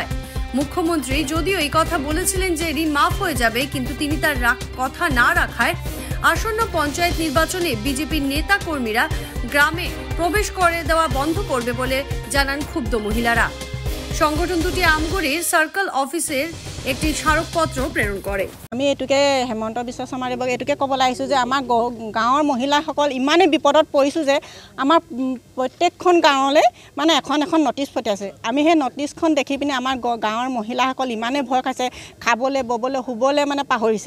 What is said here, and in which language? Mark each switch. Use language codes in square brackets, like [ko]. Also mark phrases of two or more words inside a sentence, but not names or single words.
[bn] মুখ্যমন্ত্রী যদিও এই কথা বলেছিলেন যে ঋণ মাফ হয়ে যাবে, কিন্তু তিনি তার কথা না রাখায় আসন্ন পঞ্চায়েত নির্বাচনে বিজেপির নেতা কর্মীরা গ্রামে প্রবেশ করে দেওয়া বন্ধ করবে বলে জানান ক্ষুব্ধ মহিলারা। সংগঠন দুটি আমগুড়ির সার্কেল অফিসের একটি স্মারকপত্র প্রেরণ করে। [as] আমি এটুকে হেমন্ত বিশ্ব শৰ্মাদেৱক এটুকে ক'বলৈ আহিছোঁ যে আমাৰ গাঁৱৰ মহিলাসকল ইমানেই বিপদত পৰিছোঁ যে আমাৰ প্ৰত্যেকখন গাঁৱলৈ মানে এখন নটিচ পঠিয়াইছে। আমি সেই নটিচখন দেখি পিনে আমাৰ গাঁৱৰ মহিলাসকল ইমানেই ভয় খাইছে, খাবলৈ ববলৈ শুবলৈ মানে পাহৰিছে।